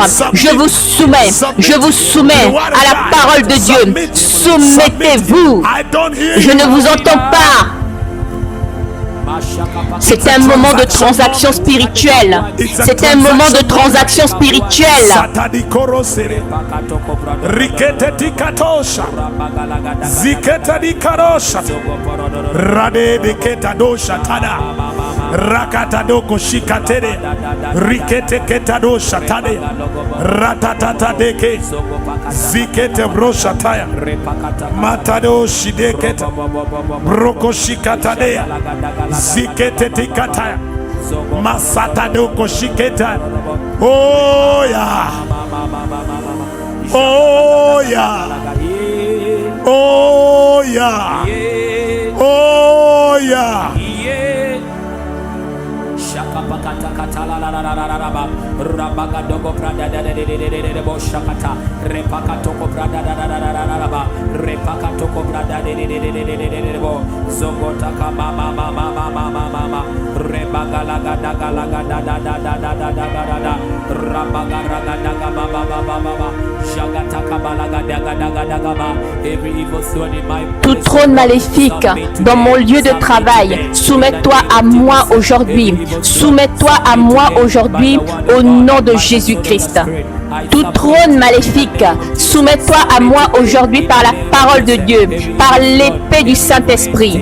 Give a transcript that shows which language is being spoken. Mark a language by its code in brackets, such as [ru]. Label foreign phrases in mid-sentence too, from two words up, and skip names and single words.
[fr] Je vous soumets à la parole de Dieu. Soumettez-vous. Je ne vous entends pas. C'est un moment de transaction spirituelle. C'est un moment de transaction spirituelle. Rakatadoko shikatere rikete ketado shatade ratatata deke zikete broshataya matado shidekete broko shikatade zikete tikataya masatadoko shiketa. [en] Oh yeah, oh yeah, oh yeah, oh yeah. Pakata kata la la la la la la ba rabaga dogo prada da da de bo shakata repakato ko prada da da da la ba repakato ko prada de bo zogota ka mama mama mama mama rebaga la ga da ga la ga da da da da da da da rabaga raga da ga baba baba baba shagata ka bala ga da ga ba every evil thorn in my [fr] tout trône maléfique dans mon lieu de travail, soumets-toi à moi aujourd'hui. Soumets-toi à moi aujourd'hui au nom de Jésus-Christ. Tout trône maléfique, soumets-toi à moi aujourd'hui par la parole de Dieu, par l'épée du Saint-Esprit.